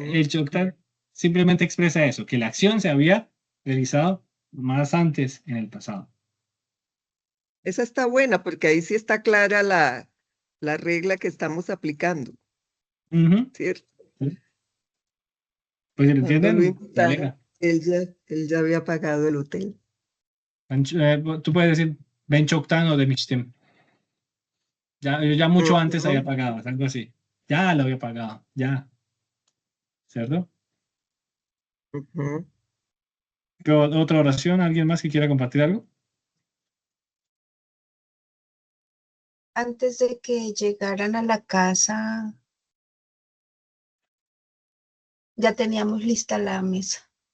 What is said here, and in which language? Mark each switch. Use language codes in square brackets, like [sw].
[es] el Choctaw simplemente expresa eso, que la acción se había realizado más antes en el pasado. Esa está buena porque ahí sí está clara la regla que estamos aplicando, Ujú. ¿cierto? Sí. Pues si lo Cuando lo entienden, me invitaron, alegra. él ya había pagado el hotel. Tú puedes decir, [tr] ben çoktan ödemiştim. [es] Yo ya mucho antes había Ujú. pagado, es algo así. Ya lo había pagado, ya, ¿cierto? Ujú. Pero, ¿otra oración? ¿Alguien más que quiera compartir algo? Antes de que llegaran a la casa, ya teníamos lista la mesa.